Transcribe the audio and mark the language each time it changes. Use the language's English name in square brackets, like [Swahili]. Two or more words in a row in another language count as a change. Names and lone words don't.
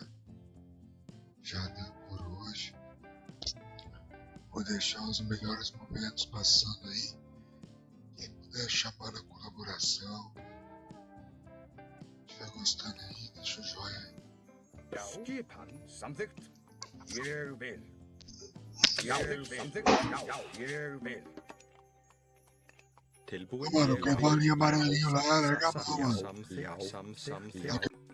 [Portuguese] Já deu por hoje. Vou deixar os melhores momentos passando aí. Quem puder chamar a colaboração. Se estiver gostando aí, deixa o joinha aí. [Icelandic] Já. Skipan. Samþykkt. Ég vil. Samþykkt. Já, ég vil. Tilbúin. [Portuguese] Mano, o cavalinho amarelinho lá, larga a mão, mano. [Icelandic] Samþykkt.